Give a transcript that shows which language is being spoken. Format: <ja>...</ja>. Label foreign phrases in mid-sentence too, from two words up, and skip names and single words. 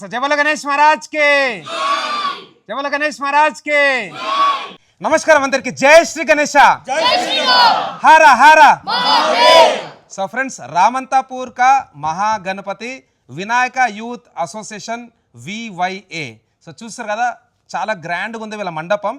<hi>जय बोलो गणेश महाराज के जय बोलो गणेश महाराज के</hi> <te>నమస్కారం అందరికి జై శ్రీ గణేశ హర హర</te> <en>so friends</en> <te>రామంతాపూర్ కా మహాగణపతి వినాయక యూత్ అసోసియేషన్ వివైఏ సో చూస్తారు కదా చాలా గ్రాండ్గా ఉంది వీళ్ళ మండపం.</te>